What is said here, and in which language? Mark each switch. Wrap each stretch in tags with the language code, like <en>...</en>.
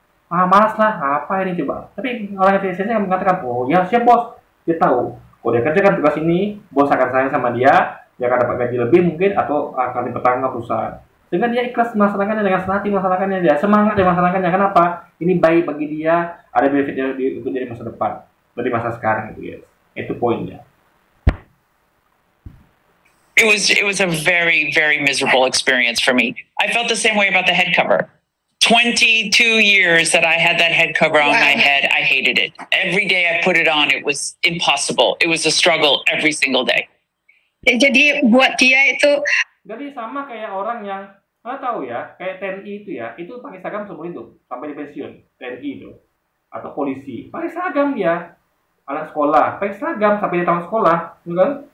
<id>malas lah, apa ini coba, tapi orang ngerti esensinya akan mengatakan, oh ya siap bos, dia tahu, kalau dia kerjakan tugas ini, bos akan sayang sama dia akan dapat gaji lebih mungkin atau akan dipertahankan perusahaan. Dengan dia ikhlas melaksanakannya, dengan senang hati melaksanakannya, dia semangat dia melaksanakannya. Kenapa? Ini baik bagi dia, ada benefitnya untuk dari masa depan, dari masa sekarang itu guys. Itu poinnya.</id> <en>It was a very, very miserable experience for me. I felt the same way about the head cover. 22 years that I had that head cover on my head, I hated it. Every day I put it on, it was impossible. It was a struggle every single day.</en> <id>Ya, jadi buat dia itu. Jadi sama kayak orang yang, tahu ya, kayak TNI itu ya, itu pakai seragam seumur hidup sampai di pensiun, TNI itu, atau polisi, pakai seragam dia, anak sekolah, pakai seragam sampai di tamat sekolah, gitu kan?</id>